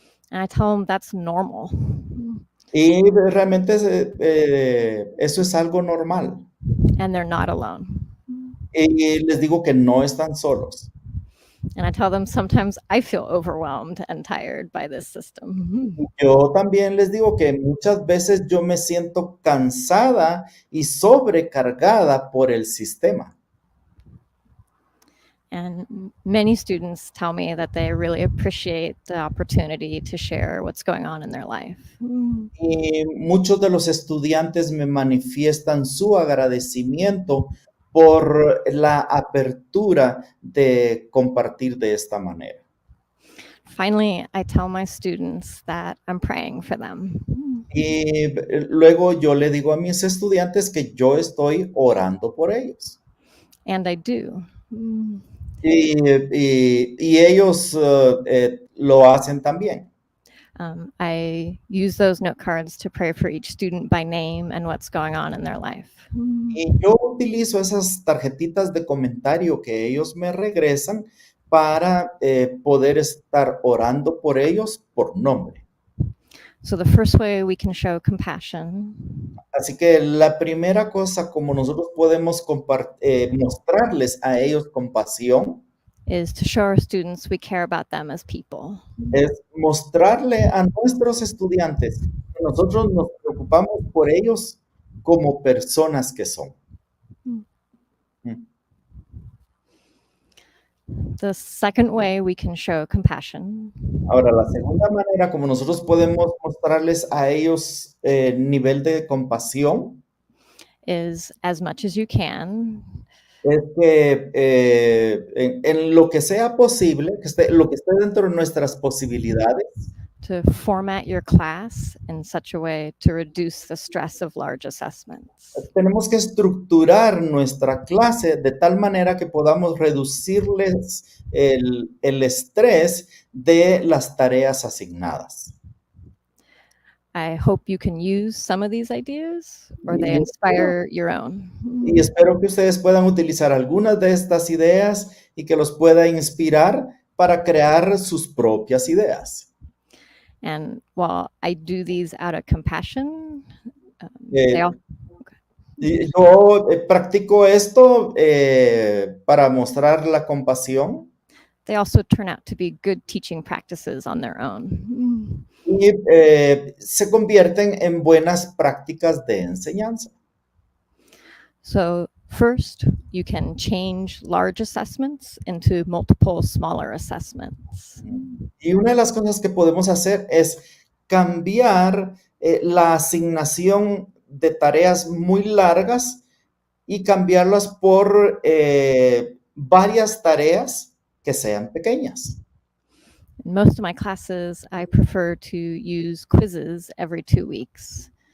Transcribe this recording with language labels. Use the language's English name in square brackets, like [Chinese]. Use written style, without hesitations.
[English] And I tell them that's normal. [Spanish] Y realmente eso es algo normal. [English] And they're not alone. [Spanish] Y les digo que no están solos. [English] And I tell them sometimes I feel overwhelmed and tired by this system. [Spanish] Yo también les digo que muchas veces yo me siento cansada y sobrecargada por el sistema. [English] And many students tell me that they really appreciate the opportunity to share what's going on in their life. [Spanish] Y muchos de los estudiantes me manifiestan su agradecimiento por la apertura de compartir de esta manera. [English] Finally, I tell my students that I'm praying for them. [Spanish] Y luego yo le digo a mis estudiantes que yo estoy orando por ellos. [English] And I do. [Spanish] Y ellos lo hacen también. [English] I use those note cards to pray for each student by name and what's going on in their life. [Spanish] Y yo utilizo esas tarjetitas de comentario que ellos me regresan para poder estar orando por ellos por nombre. [English] So the first way we can show compassion [Spanish] Así que la primera cosa como nosotros podemos mostrarles a ellos compasión [English] is to show our students we care about them as people. [Spanish] es mostrarle a nuestros estudiantes que nosotros nos preocupamos por ellos como personas que son. [English] The second way we can show compassion [Spanish] Ahora, la segunda manera como nosotros podemos mostrarles a ellos nivel de compasión [English] is as much as you can, [Spanish] es que en lo que sea posible, lo que esté dentro de nuestras posibilidades, [English] to format your class in such a way to reduce the stress of large assessments. [Spanish] tenemos que estructurar nuestra clase de tal manera que podamos reducirles el estrés de las tareas asignadas. [English] I hope you can use some of these ideas or they [Spanish] Y [English] inspire your own. [Spanish] Y espero que ustedes puedan utilizar algunas de estas ideas y que los pueda inspirar para crear sus propias ideas. [English] And while I do these out of compassion, Eh, they all, [Spanish] Y yo practico esto para mostrar la compasión [English] they also turn out to be good teaching practices on their own. [Spanish] y se convierten en buenas prácticas de enseñanza. [English] So first, you can change large assessments into multiple smaller assessments. [Spanish] Y una de las cosas que podemos hacer es cambiar la asignación de tareas muy largas y cambiarlas por varias tareas que sean pequeñas. [English] In most of my classes, I prefer to use quizzes every 2 weeks.